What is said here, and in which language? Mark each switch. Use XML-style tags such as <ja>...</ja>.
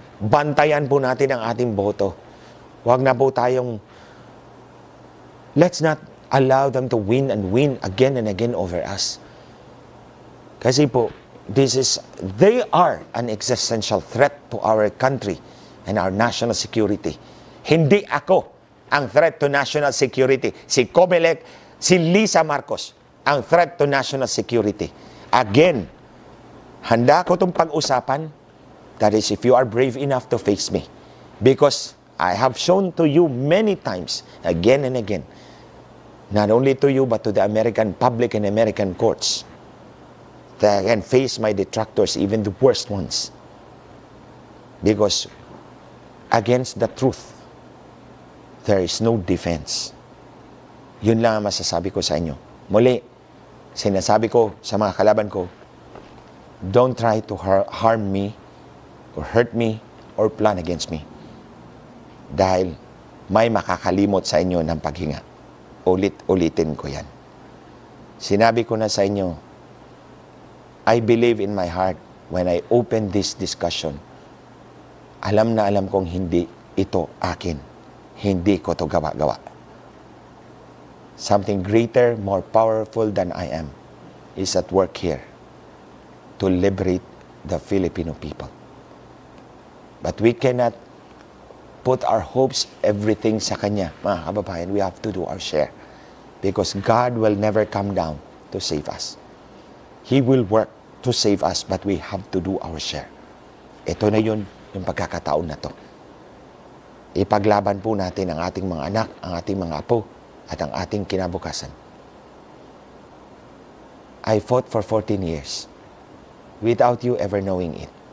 <tl>Bantayan po natin ang ating boto. Huwag na po tayong</tl> <en>let's not allow them to win and win again and again over us.</en> <tl>Kasi po,</tl> <en>they are an existential threat to our country and our national security.</en> <tl>Hindi ako ang</tl> <en>threat to national security. Si COMELEC, si Lisa Marcos, ang threat to national security.</en> <tl>Again, handa ko itong pag-usapan.</tl> <en>That is, if you are brave enough to face me. Because I have shown to you many times, again and again, not only to you, but to the American public and American courts, that I can face my detractors, even the worst ones. Because against the truth, there is no defense.</en> <tl>Yun lang ang masasabi ko sa inyo. Muli, sinasabi ko sa mga kalaban ko,</tl> <en>don't try to harm me, or hurt me, or plan against me.</en> <tl>Dahil may makakalimot sa inyo ng paghinga. Ulit-ulitin ko yan. Sinabi ko na sa inyo,</tl> <en>I believe in my heart when I open this discussion,</en> <tl>alam na alam kong hindi ito akin. Hindi ko to gawa-gawa.</tl> <en>Something greater, more powerful than I am is at work here to liberate the Filipino people. But we cannot put our hopes, everything</en> <tl>sa Kanya. Mga kababayan,</tl> <en>we have to do our share. Because God will never come down to save us. He will work to save us, but we have to do our share.</en> <tl>Ito na yun, yung pagkakataon na to. Ipaglaban po natin ang ating mga anak, ang ating mga apo, at ang ating kinabukasan.</tl> <en>I fought for 14 years without you ever knowing it.</en>